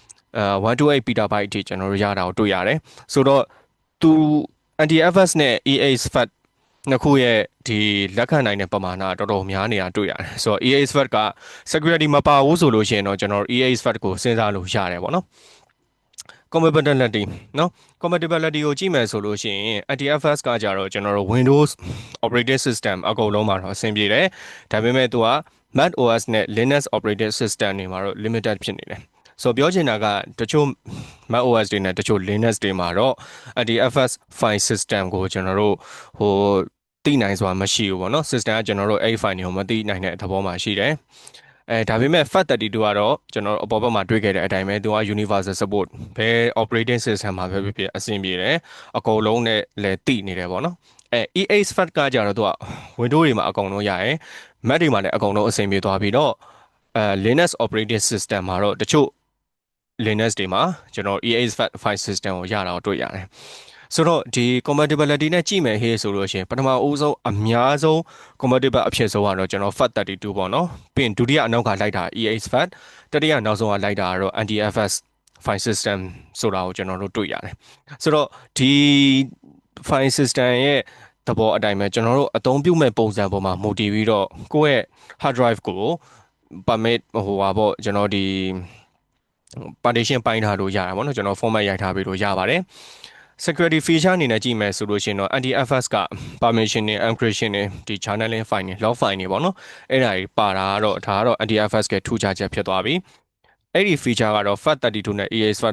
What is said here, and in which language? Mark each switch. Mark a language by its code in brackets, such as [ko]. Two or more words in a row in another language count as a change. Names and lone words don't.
[my] 128 petabyte အထိကျွန်တော်တို့ရတာကိုတွေ့ရတယ်ဆိုတော့သူ NTFS နဲ့ EXFAT နှစ်ခုရဲ့ဒီလက်ခံနိုင်တဲ့ပမာဏတော်တော်များနေတာတွေ့ရတယ်ဆိုတော့ EXFAT က security မပါဘူးဆိုလို့ရှိရင်တော့ကျွန်တော် EXFAT ကိုစဉ်းစားလို့ရတယ်ပေါ့နော် compatibility เนาะ compatibility ကိုကြည့်မယ်ဆိုလို့ရှိရင် NTFS ကကြတော့ကျွန်တော်တို့ Windows [en] operating system [my] အကုန်လုံးမှာတော့အဆင်ပြေ တယ်ဒါပေမဲ့သူက Mac OS နဲ့ Linux [en] operating system [my] တွေမှာတော့ limited ဖြစ်နေတယ်ဆိုပြောချင်တာကတချို့ Mac OS တွေနဲ့တချို့ Linux တွေမှာတော့ NTFS [en] file system [my] ကိုကျွန်တော်တို့သိနိုင်စွာမရှိဘူးပေါ့နော် system ကကျွန်တော်တို့အဲ့ file တွေကိုမသိနိုင်တဲ့သဘောမှာရှိတယ်ဒါပေမဲ့ FAT32 ကတော့ကျွန်တော်တို့အပေါ်ဘက်မှာတွေ့ခဲ့တဲ့အတိုင်းပဲသူက [en] universal support [my] ဘယ် [en] operating system [my] မှာပဲဖြစ်ဖြစ်အဆင်ပြေတယ်အကုန်လုံးနဲ့လည်းသိနေတယ်ပေါ့နော်E8 FAT ကကြတော့သူက Windows တွေမှာအကုန်လုံးရရယ် Mac တွေမှာလည်းအကုန်လုံးအဆင်ပြေသွားပြီးတော့ Linux [en] operating system [my] မှာတော့တချို့ Linux တွေမှာကျွန်တော် E8 FAT [en] file system [my] ကိုရတာကိုတွေ့ရတယ်ဆိုတော့ဒီ compatibility နဲ့ကြည့်မယ်ဟေးဆိုလို့ရှိရင်ပထမဦးဆုံးအများဆုံး compatible အဖြစ်ဆုံးကတော့ကျွန်တော် FAT32 ပေါ့နော်ပြီးရင်ဒုတိယအနောက်ကလိုက်တာ E8 FAT တတိယနောက်ဆုံးကလိုက်တာကတော့ NTFS [en] file system [my] ဆိုတာကိုကျွန်တော်တို့တွေ့ရတယ်ဆိုတော့ဒီ [en] file system [my] ရဲ့သဘောအတိုင်းပဲကျွန်တော်တို့အသုံးပြုမဲ့ပုံစံပေါ်မှာမူတည်ပြီးတော့ကိုယ့်ရဲ့ [en] hard drive [my] ကို permit ပေါ့ကျွန်တော်ဒီ partition ပိုင်းထားလို့ရတာပေါ့နော်ကျွန်တော် format ရိုက်ထားပြီးလို့ရပါတယ် [en] security feature [my] အနေနဲ့ကြည့်မယ်ဆိုလို့ရှိရင်တော့ NTFS က permission နဲ့ encryption နဲ့ဒီ [en] channeling file [my] နဲ့ [en] log file [my] တွေပေါ့နော်အဲ့ဒါတွေပါတာကတော့ဒါကတော့ NTFS ကထူးခြားချက်ဖြစ်သွားပြီအဲ့ဒီ feature ကတော့ FAT32 နဲ့ E8 FAT